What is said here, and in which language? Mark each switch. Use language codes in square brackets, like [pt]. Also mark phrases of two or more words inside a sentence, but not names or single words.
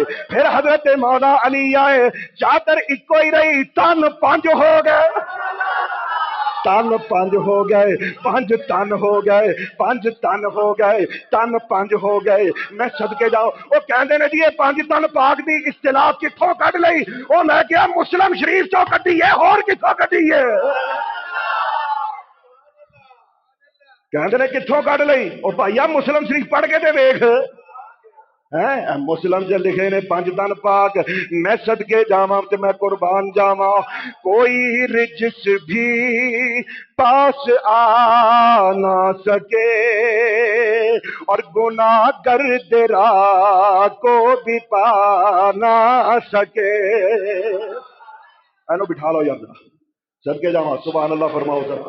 [pa] پھر حضرت مولا علی آئے، چادر ایک کوئی رہی تن پانچ ہو گئے، تن پانچ ہو گئے، پانچ تن ہو گئے، پانچ تن ہو گئے، تن پانچ ہو گئے۔ میں صدقے جاؤ وہ کہندے نے جی یہ پانچ تن پاک دی اصطلاح کتھوں کڈ لئی، وہ میں کیا مسلم شریف چوں کڈی ہے، اور کتھوں کڈی ہے؟ کہندے نے کتھوں کڈ لئی، او بھائیا مسلم شریف پڑھ کے تے ویکھ، مسلم سے لکھے نے پانچ تن پاک۔ میں صدقے جاواں تے میں قربان جاواں، [ur] کوئی رجس بھی پاس آ نہ سکے اور گناہ گرد راہ کو بھی پا نہ سکے۔ [pa] اینو بٹھا لو یار، صدقے جاواں [ar] سبحان اللہ [pa] فرماؤ ذرا۔